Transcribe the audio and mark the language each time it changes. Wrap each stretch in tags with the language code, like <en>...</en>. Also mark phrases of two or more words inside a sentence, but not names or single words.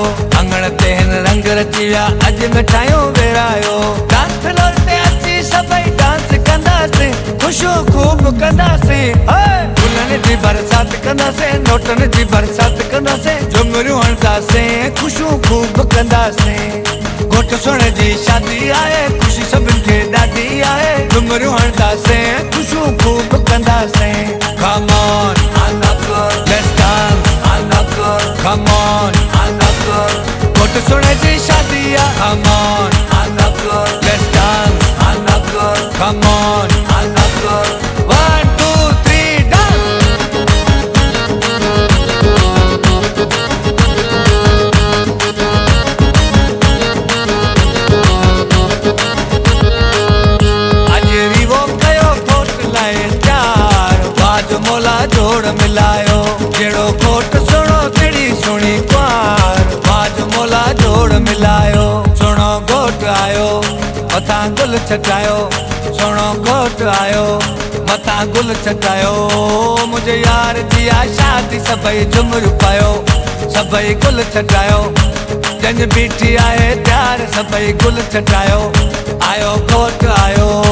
<sd>अंगण ते हिन रंग रची विया अॼु मिठाइयूं विरायो डांस फ्लोर ते अची सभई डांस कंदासीं ख़ुशियूं ख़ूब कंदासीं गुलनि जी बरसात कंदासीं नोटनि जी बरसात कंदासीं झुमरियूं हणंदासीं ख़ुशियूं ख़ूब कंदासीं घोट सोणे जी शादी आहे ख़ुशी सभिनि खे ॾाढी आहे झुमरियूं हणंदासीं ख़ुशियूं ख़ूब कंदासीं</sd> <en>Come on, let's dance. Come on,</en> <sd>घोट सोणे जी शादी आहे</sd> <en>Come on, let's dance. Come on, 1, 2, 3, dance.</en> <sd>जोड़ मिलायो जहिड़ो घोट सुहिणो कहिड़ी सुहिणी कुंवार बाज मोला जोड़ मिलायो सुहिणो घोट आयो मथां गुल छटायो सुहिणो घोट आयो मथां गुल छटायो मुंहिंजे यार जी आहे शादी सभई झुमरियूं पायो सभई गुल छटायो जंज बीठी आहे प्यार सभई गुल छटायो आयो घोट आयो</sd>